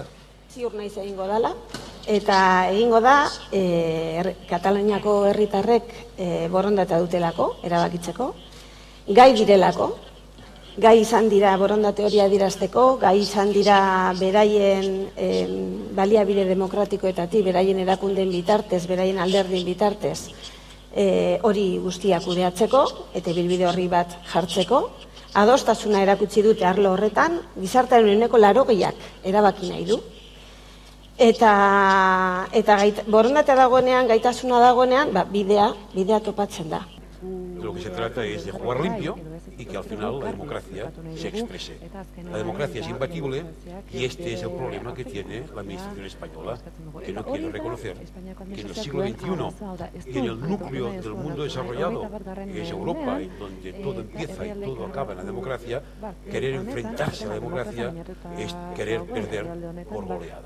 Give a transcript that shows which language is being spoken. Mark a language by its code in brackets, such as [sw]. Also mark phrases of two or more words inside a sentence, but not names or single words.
[eu] Ziur naiz egingo dela, eta egingo da Kataluniako herritarrek borondatea dutelako, erabakitzeko, gai direlako, gai izan dira borondate hori adierazteko, gai izan dira beraien baliabide demokratikoetatik, beraien erakundeen bitartez, beraien alderdien bitartez, hori guztia kudeatzeko, eta ibilbide horri bat jartzeko. Adostasuna erakutsi dute arlo horretan, gizartearen ehuneko 80ak erabaki nahi du. Eta borondatea dagoenean, gaitasuna dagoenean, bidea topatzen da. [es] De lo que se trata es de jugar limpio y que al final la democracia se exprese. La democracia es imbatible y este es el problema que tiene la administración española, que no quiere reconocer que en el siglo XXI y en el núcleo del mundo desarrollado, que es Europa, en donde todo empieza y todo acaba en la democracia, querer enfrentarse a la democracia es querer perder por goleada.